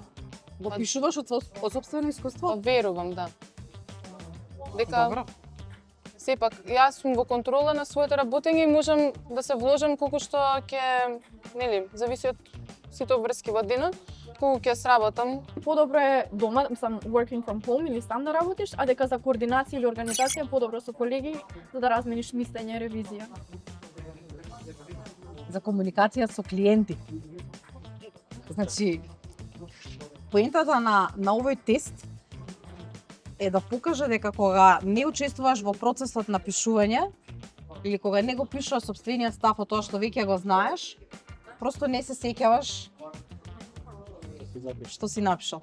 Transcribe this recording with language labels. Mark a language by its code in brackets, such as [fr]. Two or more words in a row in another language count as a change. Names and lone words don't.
[mk] Го пишуваш од сопствено искуство? Верувам, да. Дека Добро. сепак јас сум во контрола на своето работење и можам да се вложам колку што ќе, нели, зависи од сите обврски во денот, колку ќе сработам. Подобро е дома, сам [en] working from home [mk] или сам да работиш, а дека за координација или организација е подобро со колеги за да размениш мислење, ревизија. За комуникација со клиенти. Значи, поентата на овој тест е да покаже дека кога не учествуваш во процесот на пишување или кога не го пишуваш сопствениот став од тоа што веќе го знаеш, просто не се сеќаваш што си напишал.